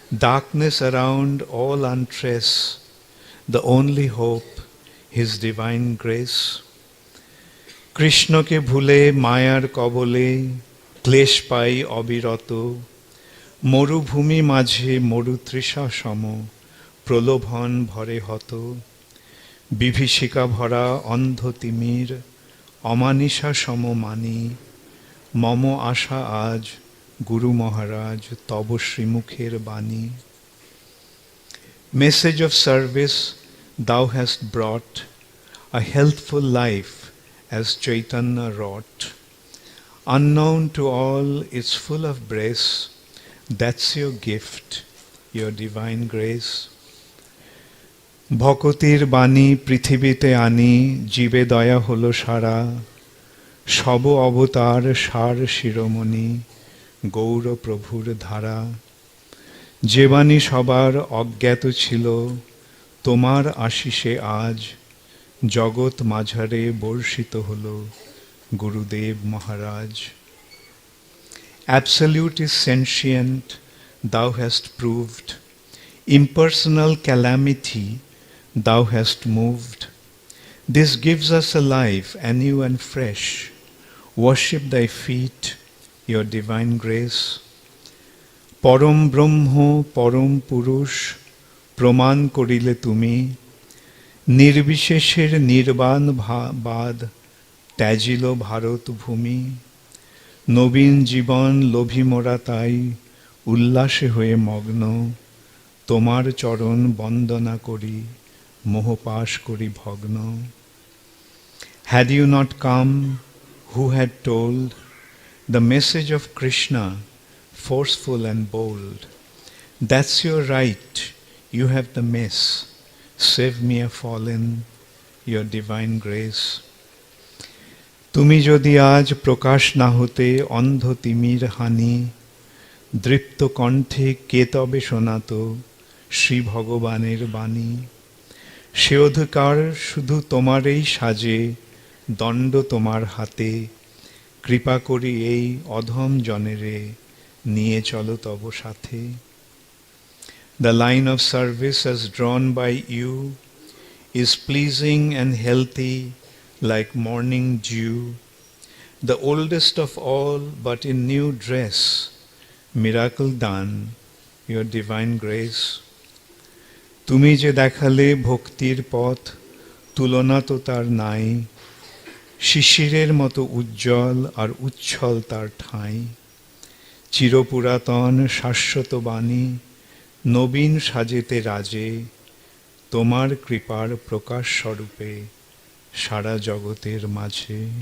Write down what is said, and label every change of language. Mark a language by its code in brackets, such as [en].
[en] Darkness around all untrace, the only hope, his divine grace. [bn] কৃষ্ণকে ভুলে মায়ার কবলে, ক্লেশ পাই অবিরত, মরুভূমি মাঝে মরুতৃষা সম, প্রলোভন ভরে হত। বিভীষিকা ভরা অন্ধ তিমির, অমানিসা সম মানি, মম আশা আজ গুরু মহারাজ তব শ্রীমুখের বাণী। [en] Message of service thou hast brought, a healthful life as Chaitanya wrought. Unknown to all, it's full of bliss, that's your gift, your divine grace. [bn] ভকতির বাণী পৃথিবীতে আনি, জীবে দয়া হলো সারা, সব অবতার সার শিরোমণি, গৌর প্রভুর ধারা। যে বাণী সবার অজ্ঞাত ছিল, তোমার আশিসে আজ জগৎ মাঝারে বর্ষিত হল, গুরুদেব মহারাজ। [en] Absolute is sentient, thou hast proved, impersonal calamity thou hast moved. This gives us a life anew and fresh, worship thy feet, your divine grace. [bn] পরম ব্রহ্ম পরম পুরুষ প্রমাণ করিলে তুমি, নির্বিশেষের নির্বাণ বাদ ত্যাজিল ভারত ভূমি। নবীন জীবন লোভী মোরা তাই, উল্লাসে হয়ে মগ্ন, তোমার চরণ বন্দনা করি, মোহপাশ করি ভগ্ন। [en] Had you not come, who had told the message of Krishna, forceful and bold? That's your right, you have the mess, save me a fallen, your divine grace. [bn] তুমি যদি আজ প্রকাশ না হতে অন্ধ তিমির হানি, দৃপ্ত কণ্ঠে কে তবে শোনাত শ্রী ভগবানের বাণী। সে অধিকার শুধু তোমারই সাজে, দণ্ড তোমার হাতে, কৃপা করি এই অধম জনেরে, নিয়ে চলো তব সাথে। [en] The line of service as drawn by you is pleasing and healthy like morning dew, the oldest of all but in new dress, miracle done, your divine grace. [bn] তুমি যে দেখালে ভক্তির পথ, তুলনা তো তার নাই, শিশিরের মতো উজ্জ্বল আর উচ্ছল তার ঠাঁই। চিরপুরাতন শাশ্বত বাণী, নবীন সাজেতে রাজে, তোমার কৃপার প্রকাশ স্বরূপে সারা জগতের মাঝে।